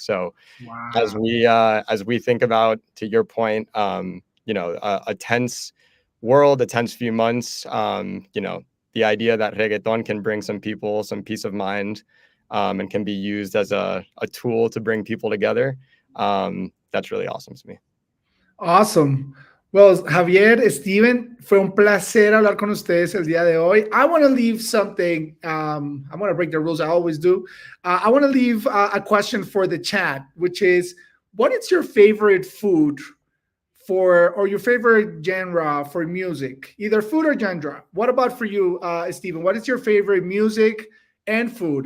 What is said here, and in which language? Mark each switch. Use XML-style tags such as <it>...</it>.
<en>So as we think about, to your point, a tense world, a tense few months, the idea that reggaeton can bring some people some peace of mind, and can be used as a tool to bring people together, that's really awesome to me. Awesome.</en> <es>Well, Javier, Steven, fue un placer hablar con ustedes el día de hoy.</es> <en>I want to leave something. I'm going to break the rules. I always do. I want to leave a question for the chat, which is, what is your favorite food or your favorite genre for music? Either food or genre. What about for you, Steven? What is your favorite music and food?</en>